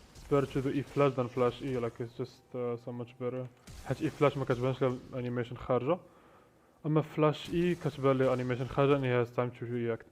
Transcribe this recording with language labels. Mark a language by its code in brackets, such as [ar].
[en] Better to do E flash than flash E, like it's just so much better. [ar] حيت E flash ما كتبانش لها الانيميشن خارجة. [en] اما flash E [ar] كتبان لها الانيميشن خارجة [en] and he has time to react.